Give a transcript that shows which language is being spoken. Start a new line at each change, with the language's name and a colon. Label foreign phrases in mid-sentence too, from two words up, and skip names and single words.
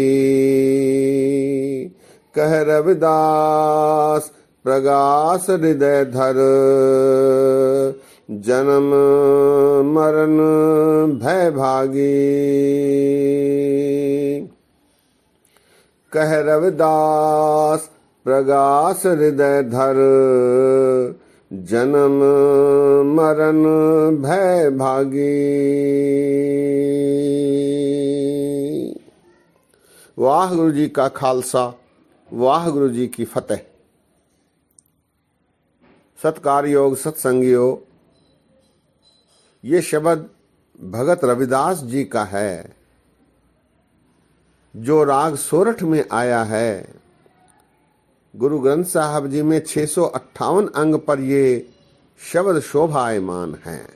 Hindi: कह रविदास प्रगास हृदय धर, जन्म मरण भय भागी। कह रविदास प्रगास हृदय धर, जन्म मरण भय भागी। वाहिगुरु जी का खालसा, वाहिगुरु जी की फतेह। सत्कार योग सत्संगियों, ये शब्द भगत रविदास जी का है, जो राग सोरठ में आया है। गुरु ग्रंथ साहब जी में 658 अंग पर ये शब्द शोभायमान है।